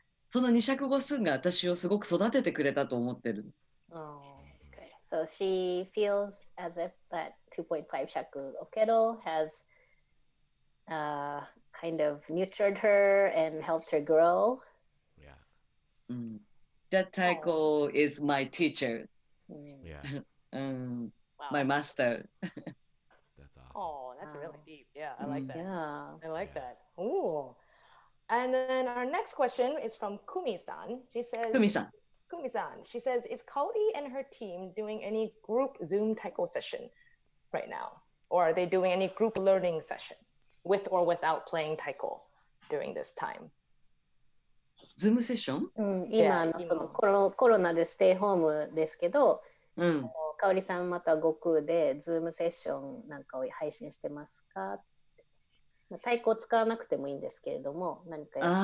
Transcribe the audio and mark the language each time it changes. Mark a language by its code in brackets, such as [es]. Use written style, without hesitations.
[ja] その二尺五寸が私をすごく育ててくれたと思ってる。 [en] Okay. So she feels as if that 2.5 shaku okedo has kind of nurtured her and helped her grow. Yeah. That taiko is my teacher. Yeah. My master. That's awesome. Oh, that's really deep. Yeah, I like that. Yeah. I like that. Ooh. And then our next question is from Kumi-san. She says, Kumi-san, she says, is Kaoly and her team doing any group Zoom taiko session right now? Or are they doing any group learning session with or without playing taiko during this time? Zoom session? [ja] 今のそのコロナでステイホームですけど、かおりさんまたGOCOOでズームセッションなんかを配信してますか？太鼓を使わなくてもいいんですけれども、何か